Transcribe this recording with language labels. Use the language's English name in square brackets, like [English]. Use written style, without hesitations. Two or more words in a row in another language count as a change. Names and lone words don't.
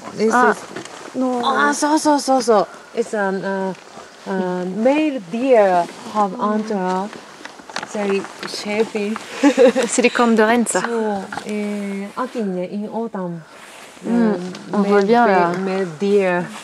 [Japanese] そうそうそうそう。 [English] It's a male deer have antler. Very shapy. [French] C'est les cornes de reine ça. [Japanese] そう。秋にね、 [English] in autumn. [French] On voit bien là. [English] Male deer.